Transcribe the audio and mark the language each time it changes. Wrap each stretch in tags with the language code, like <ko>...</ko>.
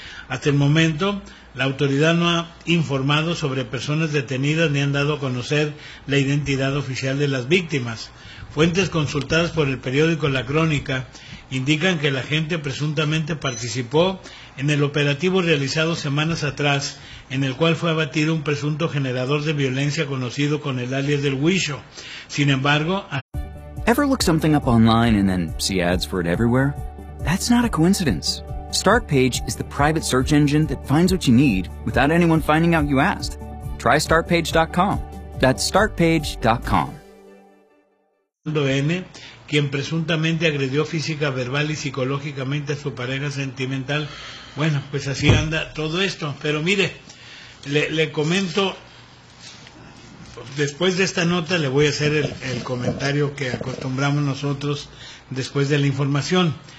<es>Hasta el momento, la autoridad no ha informado sobre personas detenidas ni han dado a conocer la identidad oficial de las víctimas. Fuentes consultadas por el periódico La Crónica indican que el agente presuntamente participó en el operativo realizado semanas atrás, en el cual fue abatido un presunto generador de violencia conocido con el alias del Huicho. Sin embargo,</es> <en>ever look something up online and then see ads for it everywhere? That's not a coincidence. Startpage is the private search engine that finds what you need without anyone finding out you asked. Try startpage.com. That's startpage.com.</en> <es>N, quien presuntamente agredió física, verbal y psicológicamente a su pareja sentimental. Bueno, pues así anda todo esto. Pero mire, le comento, después de esta nota le voy a hacer el comentario que acostumbramos nosotros después de la información.</es>